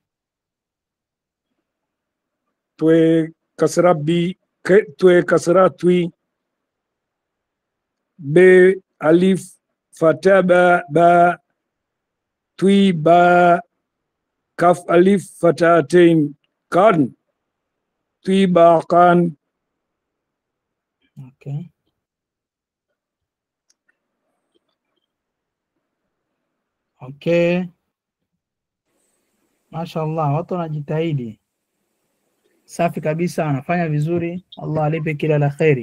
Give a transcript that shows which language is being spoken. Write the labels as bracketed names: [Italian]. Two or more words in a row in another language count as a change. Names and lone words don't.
[Swahili] Twe kasra twi be alif fatha ba twi ba kaf alif fatatain kan twi ba kan. Okay. Okay. Mashallah, watu wanajitahidi. Safi kabisa, wanafanya vizuri. Allah alipe kila la kheri.